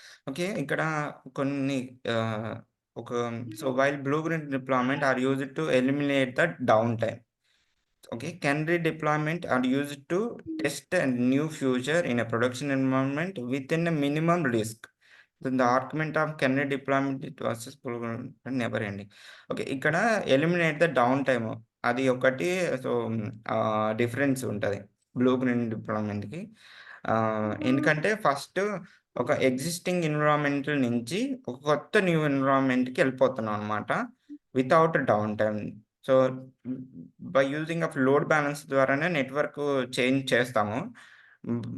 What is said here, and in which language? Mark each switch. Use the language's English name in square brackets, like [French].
[English] Okay. ఇక్కడ కొన్ని ఆహ్, ఒక so while blue green deployment are used to eliminate the down time. Okay, canary deployment are used to test a new feature in a production environment within a minimum risk. Then the argument of canary deployment it versus never ending. [Telugu] Okay, ఇక్కడ eliminate the down time అది ఒకటి. So difference ఉంటది blue green డిప్లాయ్‌మెంట్‌కి. ఎందుకంటే first ఒక existing environment నుంచి ఒక కొత్త new ఎన్విరాన్మెంట్‌కి వెళ్ళిపోతున్నాం అన్నమాట. [English] Without down time. [Telugu] So, by using of load balance ద్వారానే నెట్వర్క్ చేంజ్ చేస్తాము. హ్మ్.